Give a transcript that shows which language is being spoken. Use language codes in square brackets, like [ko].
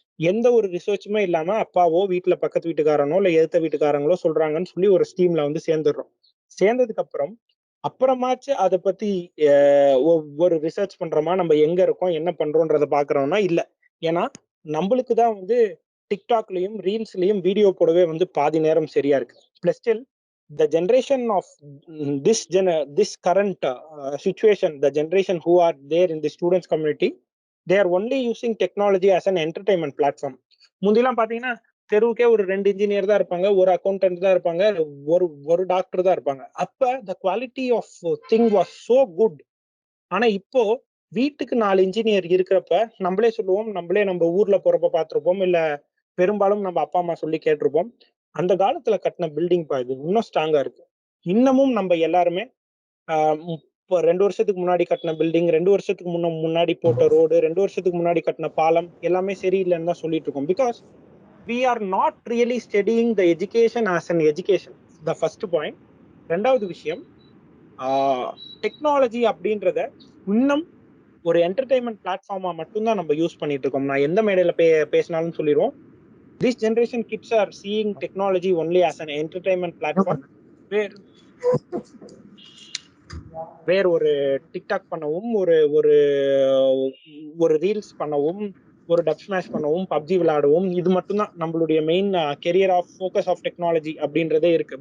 [ta] எந்த ஒரு ரிசர்ச்சுமே இல்லாம அப்பாவோ வீட்டுல பக்கத்து வீட்டுக்காரனோ இல்ல எதிர்த்த வீட்டுக்காரங்களோ சொல்றாங்கன்னு சொல்லி ஒரு ஸ்ட்ரீம்ல வந்து சேர்ந்துடுறோம். சேர்ந்ததுக்கு அப்புறமாச்சு அதை பத்தி ஒரு ரிசர்ச் பண்றோமா, நம்ம எங்க இருக்கோம் என்ன பண்றோம்ன்றத பாக்குறோம்னா இல்ல. ஏன்னா நம்மளுக்கு தான் வந்து டிக்டாக்லயும் ரீல்ஸ்லயும் வீடியோ போடவே வந்து பாதி நேரம் சரியா இருக்கு. [en] Plus still the generation of this current situation, the generation who are there in the students community, they are only using technology as an entertainment platform. [ta] முந்திலாம் பாத்தீங்கன்னா தெருவுக்கே ஒரு 2 இன்ஜினியர் தான் இருப்பாங்க, ஒரு அக்கௌண்டன்ட் தான் இருப்பாங்க, ஒரு டாக்டர் தான் இருப்பாங்க. அப்ப [en] the quality of thing was so good. [ta] ஆனா இப்போ வீட்டுக்கு 4 இன்ஜினியர் இருக்கிறப்ப நம்மளே சொல்லுவோம், நம்மளே நம்ம ஊர்ல போறப்ப பார்த்திருப்போம், இல்ல பெரும்பாலும் நம்ம அப்பா அம்மா சொல்லி கேட்டிருப்போம். அந்த காலத்துல கட்டின பில்டிங் பா இது இன்னும் ஸ்ட்ராங்கா இருக்கு. இன்னமும் நம்ம எல்லாருமே இப்போ 2 வருஷத்துக்கு முன்னாடி கட்டின பில்டிங், 2 வருஷத்துக்கு முன்னாடி போட்ட ரோடு, 2 வருஷத்துக்கு முன்னாடி கட்டின பாலம் எல்லாமே சரியில்லைன்னு தான் சொல்லிட்டு இருக்கோம். [en] Because we are not really studying the education as an education. The first point. [ta] ரெண்டாவது விஷயம், டெக்னாலஜி அப்படின்றத இன்னும் ஒரு என்டர்டைன்மெண்ட் பிளாட்ஃபார்மா மட்டும்தான் நம்ம யூஸ் பண்ணிட்டு இருக்கோம். நான் எந்த மேடையில பேசினாலும் சொல்லிடுவோம், [en] this generation kids are seeing technology only as an entertainment platform, where [ta] ஒரு டிக்டாக் பண்ணவும், ஒரு ஒரு ஒரு ரீல்ஸ் பண்ணவும், ஒரு டப் ஸ்மாஷ் பண்ணவும், பப்ஜி விளையாடவும், இது மட்டும்தான் நம்மளுடைய [en] main career of focus of technology [ta] அப்படின்றதே இருக்கு.